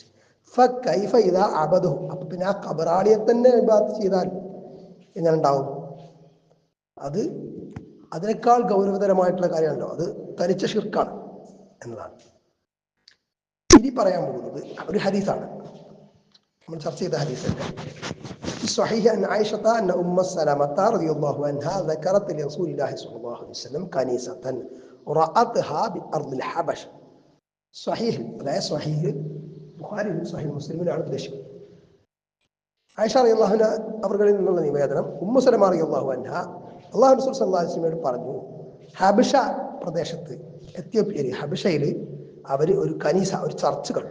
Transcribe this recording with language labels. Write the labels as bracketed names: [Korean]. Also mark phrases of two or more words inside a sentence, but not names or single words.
[Arabic] فكيف إذا عبده, [Malayalam] അപ്പൊ പിന്നെ ആ ഖബറാളിയെ തന്നെ ഇബാദത്ത് ചെയ്താൽ എങ്ങനെ ഉണ്ടാവും? അത് അതിനേക്കാൾ ഗൗരവതരമായിട്ടുള്ള കാര്യമാണല്ലോ, അത് തനിച്ച ശിർക്കാണ് എന്നതാണ്. ഇനി പറയാൻ പോകുന്നത് ഒരു ഹദീസാണ്, നമ്മൾ ചർച്ച ചെയ്ത ഹദീസല്ലേ. [Arabic] صحيح أن عائشة أن أم سلمة رضي الله عنها ذكرت لرسول الله صلى الله عليه وسلم كنيسة رأتها بأرض الحبش. صحيح لا صحيح [Malayalam] ബുഖാരി സഹീഹ് മുസ്ലിമിലാണ് ഉദ്ദേശിക്കുന്നത്. ആയിഷ [Arabic] رضي الله عنها [Malayalam] അവരുടെ നിന്നുള്ള നിവേദനം, ഉമ്മു സലമ [Arabic] رضي الله عنها [Malayalam] അല്ലാഹു റസൂൽ [Arabic] صلى الله عليه وسلم [Malayalam] പറഞ്ഞു, ഹബഷ പ്രദേശത്ത്, എത്യോപ്യയിലെ ഹബഷയിൽ അവർ ഒരു കനീസ, ഒരു ചർച്ച് കണ്ടു.